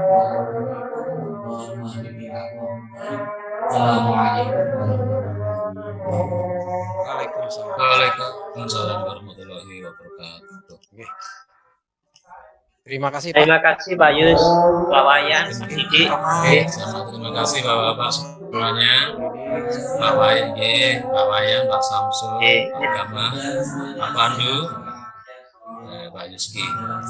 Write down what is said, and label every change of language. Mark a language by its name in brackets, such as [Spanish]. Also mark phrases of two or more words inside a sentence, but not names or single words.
[Arabic] السلام عليكم ورحمة الله وبركاته. Waalaikumsalam. وعليكم السلام ورحمة الله وبركاته. [Indonesian] Oke. Terima kasih Pak. Terima kasih Pak Yus, Pak Wayan, Didi. Oke, terima kasih Bapak-bapak semuanya. Pak Wayan, Pak Wayan, Pak Samsul, Pak Gama, Pak Pandu, Pak Yuski.